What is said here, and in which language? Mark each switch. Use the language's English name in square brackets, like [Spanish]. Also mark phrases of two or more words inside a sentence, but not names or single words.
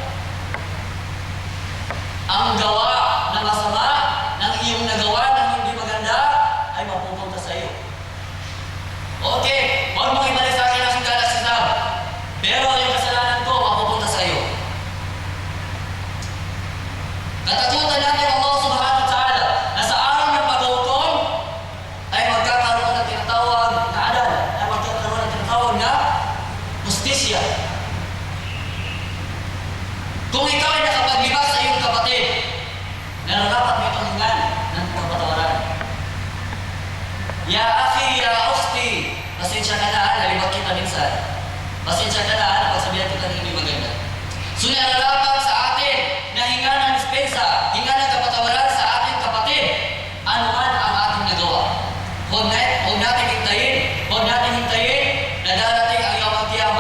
[Filipino] Ang gawa na masama ng iyong nagawa ng hindi maganda ay mapupunta sa iyo. Okay, huwag mong ibalik sa akin ang Galaxy Tab. Pero yung kasalanan ko, mapupunta sa iyo. Katakutan natin [Arabic] الله سبحانه وتعالى [Filipino] na sa araw ng paghukom ay magkakaroon ng tinatawag na adal, ay magkakaroon ng tinatawag na justisya. Kung ikaw ay nakapaglibas sa iyong kapatid, nararapat mo itong hingan ng kapatawaran. [Arabic] يا أخي، يا أختي, [Filipino] pasensya ka na, nalibat kita minsan. Pasensya ka na, napagsabihan kita ng hindi maganda. So nararapat sa atin na hinga ng dispensa, hinga ng kapatawaran sa ating kapatid, ano man ang ating nagawa. Huwag natin hintayin na darating ang iyong magkiyama.